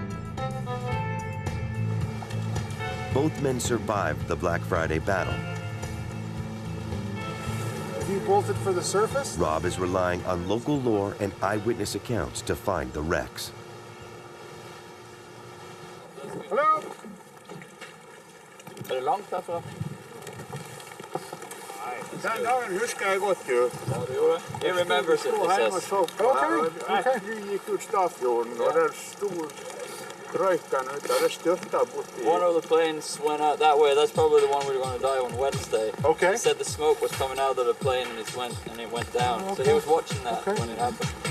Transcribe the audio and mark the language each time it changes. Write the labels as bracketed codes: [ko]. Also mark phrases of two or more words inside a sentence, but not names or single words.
[en] Both men survived the Black Friday battle. Have you bolted for the surface? Rob is relying on local lore and eyewitness accounts to find the wrecks. Hello? [sv] Är det långt härifrån? [no] Den dagen husker jeg godt, jo. Ja, det gjorde det. [en] He remembers it, he says. Okay. [no] Vi gikk ut Stafjorden, og der stod røyken ut, og det styrtet borti. [en] One of the planes went out that way. That's probably the one we were going to die on Wednesday. Okay. He said the smoke was coming out of the plane and it went down. Okay. So he was watching that Okay. when it happened.